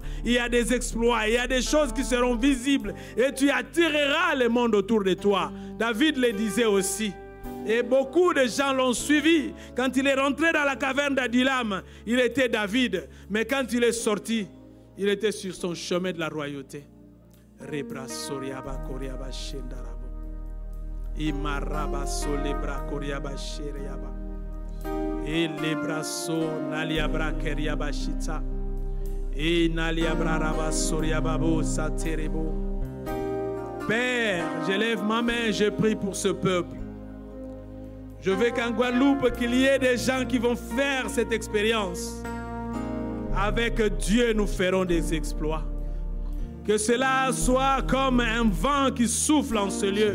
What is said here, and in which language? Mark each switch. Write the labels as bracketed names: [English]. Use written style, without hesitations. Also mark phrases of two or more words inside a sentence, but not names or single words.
[French] Il y a des exploits, il y a des choses qui seront visibles. Et tu attireras le monde autour de toi. David le disait aussi. Et beaucoup de gens l'ont suivi. Quand il est rentré dans la caverne d'Adullam, il était David. Mais quand il est sorti, il était sur son chemin de la royauté. Rebra soriaba koriaba shendarabo. Imaraba solebra koriaba sheriaba. Et lebra so naliabra keriaba shita. Et naliabra raba soriaba bo saterebo. Père, je lève ma main, je prie pour ce peuple. Je veux qu'en Guadeloupe, qu'il y ait des gens qui vont faire cette expérience. Avec Dieu, nous ferons des exploits. Que cela soit comme un vent qui souffle en ce lieu.